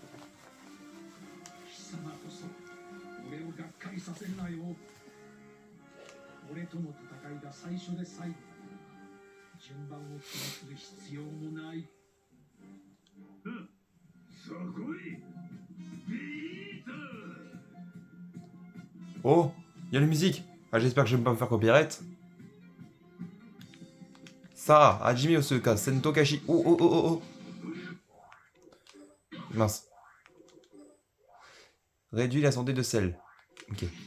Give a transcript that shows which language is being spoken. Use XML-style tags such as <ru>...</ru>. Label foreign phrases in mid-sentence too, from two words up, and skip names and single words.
<ja>貴様こそ俺をがっかりさせるなよ。俺との戦いが最初で最後だ。順番を気にする必要もない。そこへビート。</ja> <fr>Oh, il y a la musique. Ah, j'espère que je vais pas me faire copyright. Sarah, Hajime Osuka, Sento Kashi. Oh, oh, oh, oh, oh. Mince. Réduit la santé de Cell. Ok.</fr>